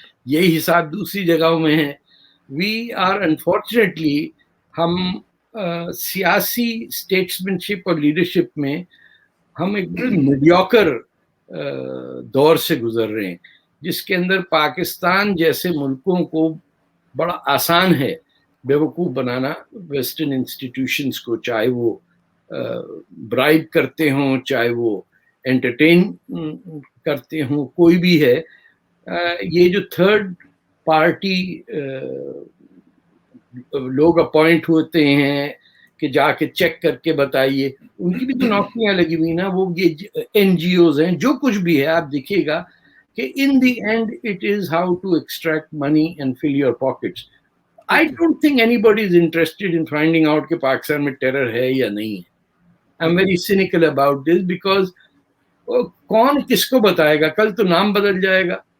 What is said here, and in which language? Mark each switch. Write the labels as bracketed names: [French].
[Urdu] یہی حساب دوسری جگہوں میں ہے. وی آر انفارچونیٹلی ہم سیاسی اسٹیٹسمینشپ اور لیڈرشپ میں ہم ایک میڈیوکر دور سے گزر رہے ہیں, جس کے اندر پاکستان جیسے ملکوں کو بڑا آسان ہے بیوقوف بنانا ویسٹرن انسٹیٹیوشنز کو, چاہے وہ برائب کرتے ہوں, چاہے وہ انٹرٹین کرتے ہوں, کوئی بھی ہے. یہ جو تھرڈ پارٹی لوگ اپوائنٹ ہوتے ہیں کہ جا کے چیک کر کے بتائیے, ان کی بھی تو نوکریاں لگی ہوئی نا. [English] وہ یہ NGOs ہیں, جو کچھ بھی ہے, آپ دیکھیے گا کہ in the end it is how to extract money and fill your pockets. I don't think anybody is interested in finding out کہ پاکستان میں ٹیرر ہے یا نہیں ہے. [Urdu] I'm very cynical about this because کون کس کو بتائے گا؟ کل تو نام بدل جائے گا.